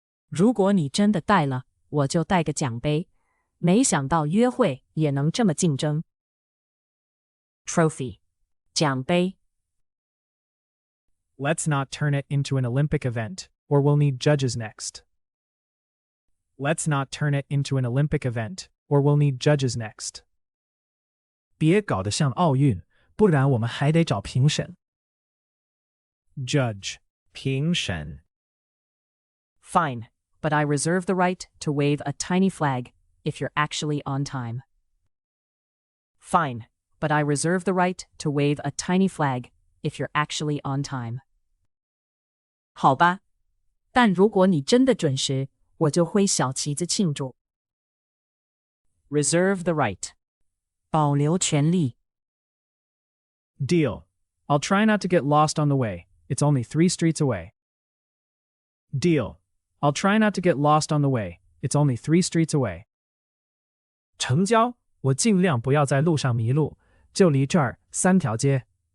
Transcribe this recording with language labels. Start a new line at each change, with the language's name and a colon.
Chinese: 如果你真的带了，我就带个奖杯。没想到约会也能这么竞争。
English: Trophy，
Chinese: 奖杯。
English: Let's not turn it into an Olympic event, or we'll need judges next. Let's not turn it into an Olympic event, or we'll need judges next.
Chinese: 别搞得像奥运，不然我们还得找评审。
English: Judge,
Chinese: 评审。
English: Fine, but I reserve the right to wave a tiny flag if you're actually on time. Fine, but I reserve the right to wave a tiny flag if you're actually on time.
Chinese: 好吧，但如果你真的准时，我就挥小旗子庆祝。
English: Reserve the right.
Chinese: 保留权利。
English: Deal. I'll try not to get lost on the way. It's only 3 streets away. Deal. I'll try not to get lost on the way. It's only 3 streets away.
Chinese: 成交，我尽量不要在路上迷路，就离这儿3条街。